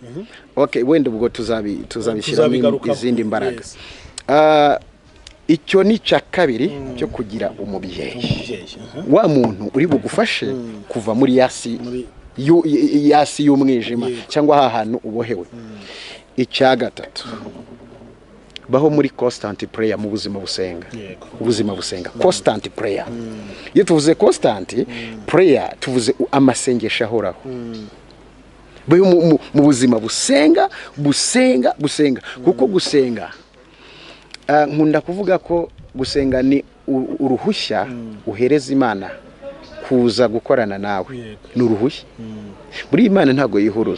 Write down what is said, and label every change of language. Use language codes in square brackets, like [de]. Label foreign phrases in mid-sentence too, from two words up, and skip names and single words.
[rw] okay wenda ubwo tuzabishyiramo izindi mbaraga icyo ni cya kabiri cyo kugira umubyeyi wa muntu uri bugufashe kuva muri yasi y'umwijima cyangwa ahantu ubohewe. Icya gatatu baho muri [en] constant prayer [rw] mu buzima busenga [en] constant prayer. [rw] Iyo tuvuze [en] constant prayer [rw] tuvuze amasengesho ahoraho mu buzima busenga kuko gusenga nkunda kuvuga ko gusenga ni uruhushya uhereza Imana kuza gukorana nawe, ni uruhushya muri Imana ntago yihuruza.